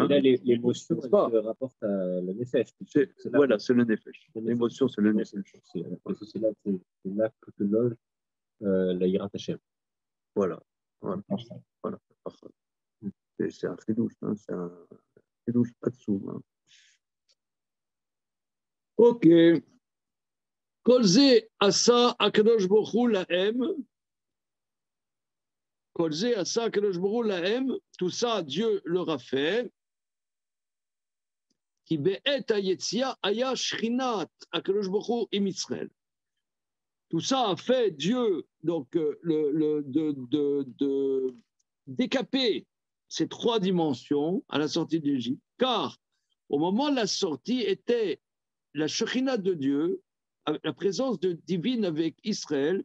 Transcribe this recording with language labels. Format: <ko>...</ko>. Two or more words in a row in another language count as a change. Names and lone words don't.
<fr>Là, l'émotion, elle se rapporte à la nefesh. Voilà, c'est le nefesh. L'émotion, c'est le nefesh. C'est là que te loge la</fr> <he>יראת השם.</he> <fr>Voilà. Voilà. C'est un chidouche, hein, c'est un</fr> <he>חידוש עצום.</he> <fr>Hein. OK.</fr> <he>כל זה עשה הקדוש ברוך הוא להם. כל זה עשה הקדוש ברוך הוא להם.</he> <fr>Tout ça, Dieu leur a fait.</fr> <he>כי בעת היציאה הייתה שכינת הקדוש ברוך הוא עם ישראל.</he> <fr>Tout ça a fait Dieu donc de décaper ces trois dimensions à la sortie d'Égypte, car au moment de la sortie était la Shekhinah de Dieu, la présence divine avec Israël.</fr>